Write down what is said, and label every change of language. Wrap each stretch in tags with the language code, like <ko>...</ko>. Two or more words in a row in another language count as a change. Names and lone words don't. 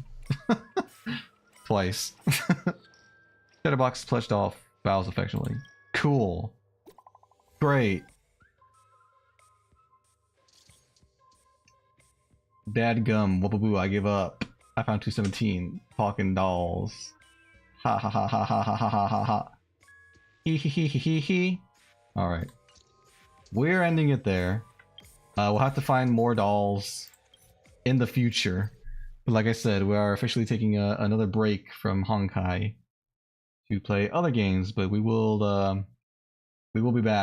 <en>Twice. Shutterbox pledged off. Bows affectionately. Cool. Great. Dadgum, whoopaboo, I give up. I found 217. Talking dolls. Ha ha ha ha ha ha ha ha ha ha. Hee hee hee hee hee hee. Alright. We're ending it there. We'll have to find more dolls in the future. But like I said, we are officially taking another break from Honkai to play other games, but we will be back.</en>